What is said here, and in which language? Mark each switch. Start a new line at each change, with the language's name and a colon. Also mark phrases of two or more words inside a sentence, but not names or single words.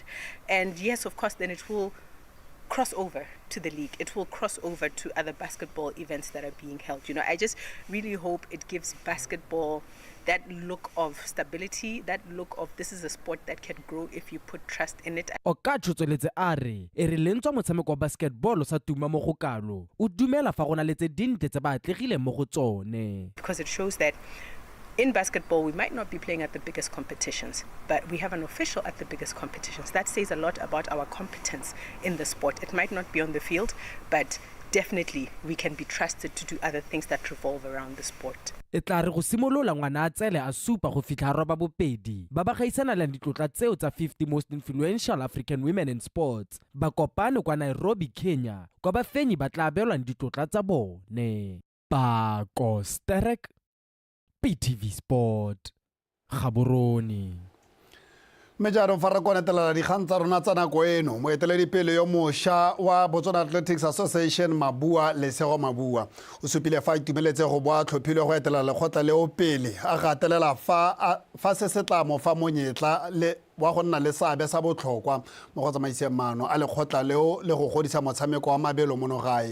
English: And yes, of course, then it will cross over to the league. It will cross over to other basketball events that are being held. You know, I just really hope it gives basketball that look of stability, that look of this is a sport that can grow if you put trust in it.
Tswana: Okatch o tsweletse a re e re lentswa motshameko wa basketball sa tuma mo go kalo o dumela fa gona le tse dinte tse ba atlegile mo go tsone.
English: Because it shows that in basketball, we might not be playing at the biggest competitions, but we have an official at the biggest competitions. That says a lot about our competence in the sport. It might not be on the field, but definitely we can be trusted to do other things that revolve around the sport.
Tswana: E tla re go simolola ngwana a tsele a supa go fitlha roba bopedi ba ba gaisanalang ditlotla tseo tsa
English: 50 most influential African women in sports
Tswana: ba kopane kwa Nairobi, Kenya kwa bafenyi ba tla abelwang ditlotla tsa bone. Pakostereke, PTV Sport, Gaborone. Mejaro fa re konetelela dikgang tsa rona tsa nako eno moeteledipele yo mošwa wa Botswana Athletics Association Mabua Lesego Mabua o supile fa itumeletse go boa tlhophilwe go etela lekgotla leo pele a gatelela fa se se tla mo fa monyetla le wa go nna le seabe sa botlhokwa mo go tsamaiseng maano a lekgotla leo le go godisa motshameko wa mabelo mono gae.